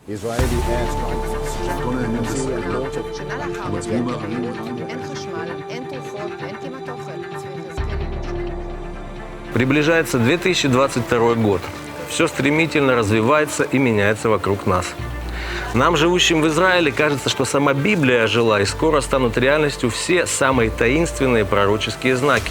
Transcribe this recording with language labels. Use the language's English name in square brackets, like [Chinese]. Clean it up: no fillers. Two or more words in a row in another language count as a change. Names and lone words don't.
[Hebrew] שנה לאחר מכן, אין חשמל, אין תרופות ואין כמעט אוכל. [Russian] Приближается 2022 год. Все стремительно развивается и меняется вокруг нас. Нам, живущим в Израиле, кажется, что сама Библия ожила, и скоро станут реальностью все самые таинственные пророческие знаки.